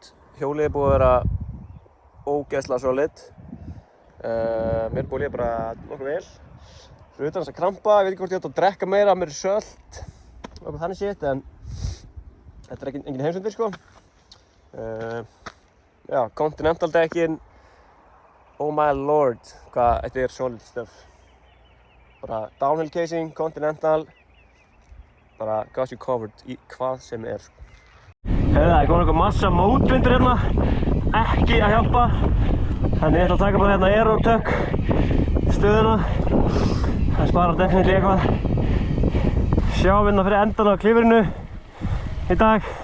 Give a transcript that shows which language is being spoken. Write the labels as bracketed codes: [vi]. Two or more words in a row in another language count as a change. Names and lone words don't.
[is] Hjólið er búið að vera ógeðslega solid. Mér búið líka bara nokkuð vel. Fyrir utan þess að krampa, ég veit ekki hvort ég átt að drekka meira, mér er sölt. Nokkuð þannig shit, en þetta er engin heimsendir sko. Já, Continental dekkin. [en] Oh my lord, [is] hvað þetta er [en] solid stuff. [is] Bara [en] downhill casing, [is] Continental. Bara [en] got you covered [is] í hvað sem er sko. Það er komin eitthvað massa mótvindur hérna. Ekki að hjálpa. Þannig ég ætla að taka bara hérna aerotök stöðuna. Það sparar definitíli eitthvað. Sjáum hérna fyrir endan á klifrinu í dag.